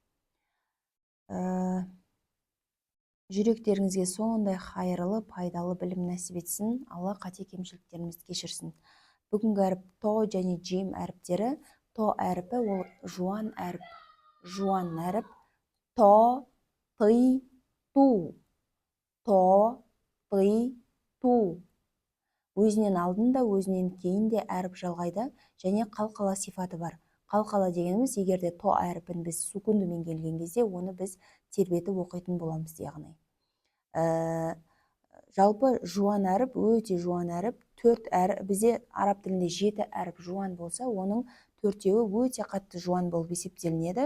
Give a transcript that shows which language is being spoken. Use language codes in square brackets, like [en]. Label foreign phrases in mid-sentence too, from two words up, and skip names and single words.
[kk] Жүректеріңізге сондай хайырлы, пайдалы білім нәсіп етсін. Алла қате кемшіліктерімізді кешірсін. Бүгінгі әріп то және джим әріптері. То әріпі ол жуан әріп. Жуан әріп. [ar] То, ты, ту. То, ты, ту. [kk] Өзінен алдында, өзінен кейін де әріп жалғайды, және қалқала сифаты бар. Қалқала дегеніміз, егерде то әріпін біз сукундымен келген кезде, оны біз тербетіп оқитын боламыз яғни. Жалпы жуан әріп, өте жуан әріп, бізде араб тілінде 7 әріп жуан болса, оның 4-еуі өте қатты жуан болып есептелінеді.